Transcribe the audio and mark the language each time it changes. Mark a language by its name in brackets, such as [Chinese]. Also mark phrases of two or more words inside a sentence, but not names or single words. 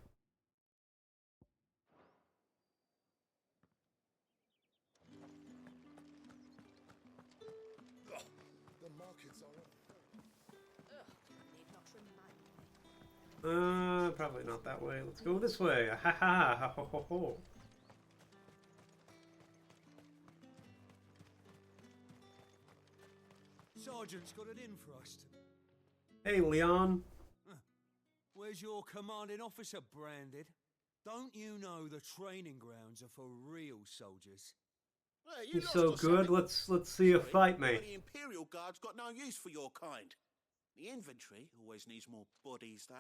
[English] The markets are Probably not that way. Let's go this way. Ha ha ha ho ho ho. Sergeant's got it in for us. Hey, Leon. Where's your commanding officer, Branded? Don't you know the training grounds are for real soldiers? Hey, You're lost so or good. something? Let's see you fight me. The Imperial Guard's got no use for your kind. The infantry always needs more bodies, though.